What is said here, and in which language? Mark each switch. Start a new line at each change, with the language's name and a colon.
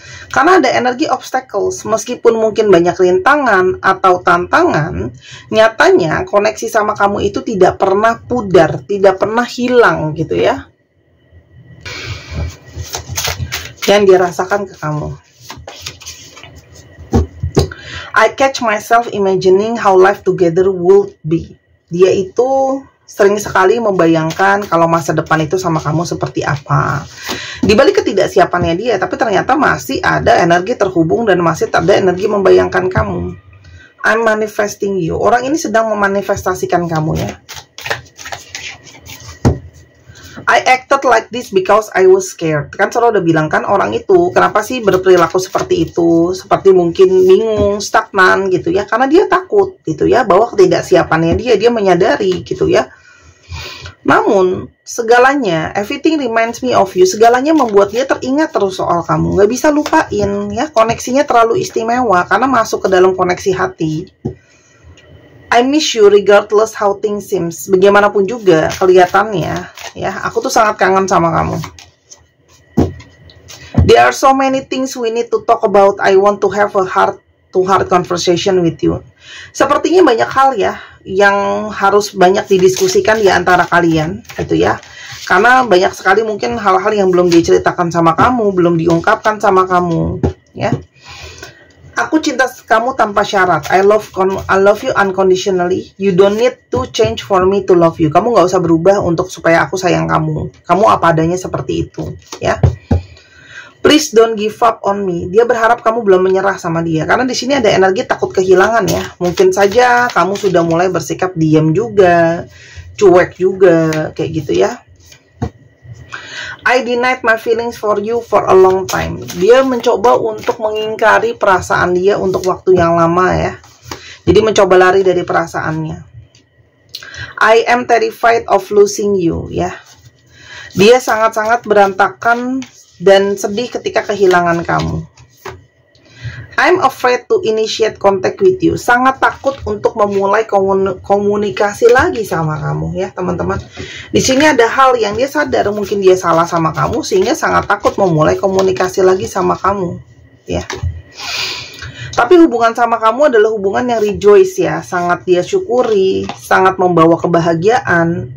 Indonesian: Karena ada energi obstacles, meskipun mungkin banyak rintangan atau tantangan, nyatanya koneksi sama kamu itu tidak pernah pudar, tidak pernah hilang, gitu, ya. Yang dia rasakan ke kamu.
English: I catch myself imagining how life together would be.
Indonesian: Dia itu sering sekali membayangkan kalau masa depan itu sama kamu seperti apa. Di balik ketidaksiapannya dia, tapi ternyata masih ada energi terhubung dan masih ada energi membayangkan kamu.
English: I'm manifesting you.
Indonesian: Orang ini sedang memanifestasikan kamu, ya.
English: I acted like this because I was scared.
Indonesian: Kan selalu udah bilang kan orang itu kenapa sih berperilaku seperti itu, seperti mungkin bingung, stagnan, gitu, ya. Karena dia takut, gitu, ya, bahwa ketidaksiapannya dia menyadari, gitu, ya. Namun segalanya,
English: everything reminds me of you.
Indonesian: Segalanya membuat dia teringat terus soal kamu. Nggak bisa lupain, ya. Koneksinya terlalu istimewa karena masuk ke dalam koneksi hati.
English: I miss you regardless how things seems.
Indonesian: Bagaimanapun juga kelihatannya, ya, aku tuh sangat kangen sama kamu.
English: There are so many things we need to talk about. I want to have a heart-to-heart conversation with you.
Indonesian: Sepertinya banyak hal, ya, yang harus banyak didiskusikan di antara kalian, gitu, ya. Karena banyak sekali mungkin hal-hal yang belum diceritakan sama kamu, belum diungkapkan sama kamu, ya. Aku cinta kamu tanpa syarat.
English: I love you unconditionally. You don't need to change for me to love you.
Indonesian: Kamu nggak usah berubah untuk supaya aku sayang kamu. Kamu apa adanya seperti itu, ya.
English: Please don't give up on me.
Indonesian: Dia berharap kamu belum menyerah sama dia. Karena di sini ada energi takut kehilangan, ya. Mungkin saja kamu sudah mulai bersikap diam juga, cuek juga, kayak gitu, ya.
English: I denied my feelings for you for a long time.
Indonesian: Dia mencoba untuk mengingkari perasaan dia untuk waktu yang lama, ya. Jadi mencoba lari dari perasaannya.
English: I am terrified of losing you,
Indonesian: ya. Dia sangat-sangat berantakan dan sedih ketika kehilangan kamu.
English: I'm afraid to initiate contact with you.
Indonesian: Sangat takut untuk memulai komunikasi lagi sama kamu, ya teman-teman. Di sini ada hal yang dia sadar mungkin dia salah sama kamu, sehingga sangat takut memulai komunikasi lagi sama kamu, ya. Tapi hubungan sama kamu adalah hubungan yang rejoice, ya, sangat dia syukuri, sangat membawa kebahagiaan.